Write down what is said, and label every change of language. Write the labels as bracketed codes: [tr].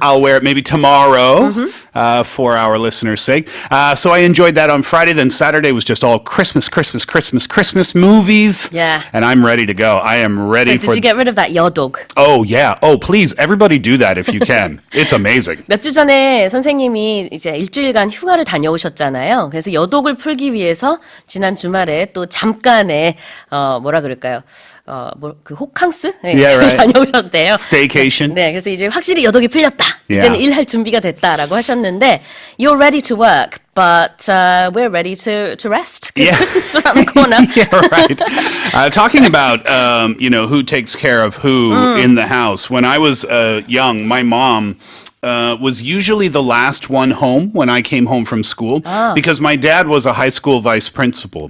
[en] I'll wear it maybe tomorrow for our listeners' sake. So I enjoyed that on Friday. Then Saturday was just all Christmas movies. Yeah. And I'm ready to go. I am ready So did you get rid of that 여독? Oh, yeah. Oh, please. Everybody do that if you can. It's amazing. [ko] 몇 주 전에 선생님이 이제 일주일간 휴가를 다녀오셨잖아요. 그래서 여독을 풀기 위해서 지난 주말에 또 잠깐의 뭐라 그럴까요? 그 호캉스? 네, [en] Yeah, right. [ko] 다녀오셨대요. [en] Staycation. [ko] 네, 그래서 이제 확실히 여독이 풀렸다. [en] Yeah. [ko] 이제는 일할 준비가 됐다라고 하셨는데, you're ready to work, but we're ready to rest because Christmas is around the corner. [en] Yeah, right. Talking about, who takes care of who in the house. When I was young, my mom was usually the last one home when I came home from school because my dad was a high school vice principal.